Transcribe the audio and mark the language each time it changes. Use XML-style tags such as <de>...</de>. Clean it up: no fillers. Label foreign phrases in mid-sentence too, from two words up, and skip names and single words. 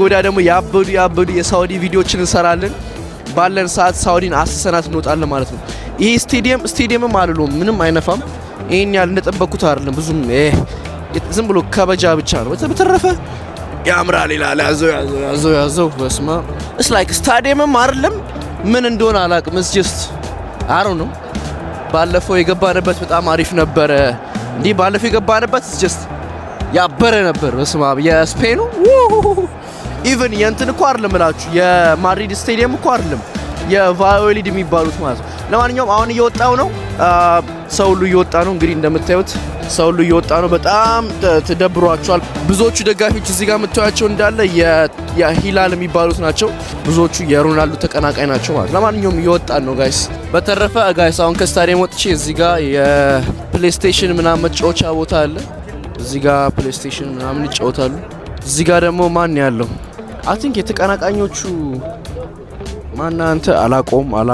<am>ወዲያ ደግሞ ያበዱ የሳውዲ ቪዲዮዎችን እንሰራለን። ባለን ሰዓት ሳውዲን አስሰናት እንወጣለን ማለት ነው። ይሄ ስቴዲየምም አልሎም ምንም አይነፋም። ይሄን ያህል እንደጠበቅኩት አይደለም። ብዙም ዝም ብሎ ከበጃ ብቻ ነው። በተረፈ ያምራል ይላል። ያዘው በስማ</am> <en>it's like</en> <am>ስታዲየምም አይደለም ምን እንደሆነ አላውቅም።</am> <en>it's just I don't know።</en> <am>ባለፈው የገባንበት በጣም አሪፍ ነበረ። እንዲህ ባለፈው የገባንበት</am> <en>it's just</en> <am>ያበረ ነበር። በስማ የስፔኑ ኢቭን የእንትን እኮ አይደለም እላችሁ የማድሪድ ስቴዲየም እኮ አይደለም የቫዮሊድ የሚባሉት ማለት ነው። ለማንኛውም አሁን እየወጣው ነው። ሰው ሁሉ እየወጣ ነው። እንግዲህ እንደምታዩት ሰው ሁሉ እየወጣ ነው። በጣም ተደብሯቸዋል። ብዙዎቹ ደጋፊዎች እዚህ ጋር የምታዩቸው እንዳለ የሂላል የሚባሉት ናቸው። ብዙዎቹ የሮናልዶ ተቀናቃይ ናቸው ማለት። ለማንኛውም እየወጣን ነው ጋይስ። በተረፈ ጋይስ አሁን ከስታዲየም ወጥቼ እዚህ ጋር የፕሌይስቴሽን ምናምን መጫወቻ ቦታ አለ። እዚህ ጋር ፕሌይስቴሽን ምናምን ይጫወታሉ። እዚህ ጋር ደግሞ ማን ያለው</am> <en>I think</en> <am>የተቀናቃኞቹ ማን አንተ አላቆም</am>